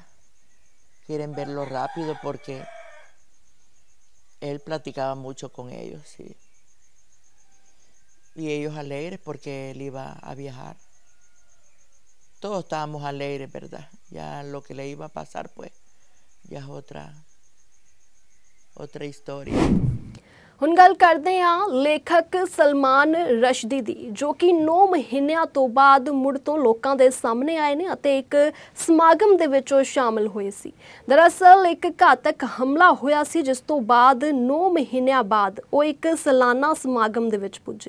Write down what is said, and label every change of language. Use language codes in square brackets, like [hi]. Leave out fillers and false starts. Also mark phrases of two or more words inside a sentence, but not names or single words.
[es] Quieren verlo rápido porque él platicaba mucho con ellos, sí. Y ellos alegres porque él iba a viajar. Todos estábamos alegres, ¿verdad? Ya lo que le iba a pasar, pues, ya es otra historia. [pa] ਹੁਣ ਗੱਲ ਕਰਦੇ ਹਾਂ ਲੇਖਕ ਸਲਮਾਨ ਰਸ਼ਦੀ ਦੀ, ਜੋ ਕਿ 9 ਮਹੀਨਿਆਂ ਤੋਂ ਬਾਅਦ ਮੁੜ ਤੋਂ ਲੋਕਾਂ ਦੇ ਸਾਹਮਣੇ ਆਏ ਨੇ ਅਤੇ ਇੱਕ ਸਮਾਗਮ ਦੇ ਵਿੱਚ ਉਹ ਸ਼ਾਮਲ ਹੋਏ ਸੀ। ਦਰਅਸਲ ਇੱਕ ਘਾਤਕ ਹਮਲਾ ਹੋਇਆ ਸੀ, ਜਿਸ ਤੋਂ ਬਾਅਦ 9 ਮਹੀਨਿਆਂ ਬਾਅਦ ਉਹ ਇੱਕ ਸਾਲਾਨਾ ਸਮਾਗਮ ਦੇ ਵਿੱਚ ਪੁੱਜੇ।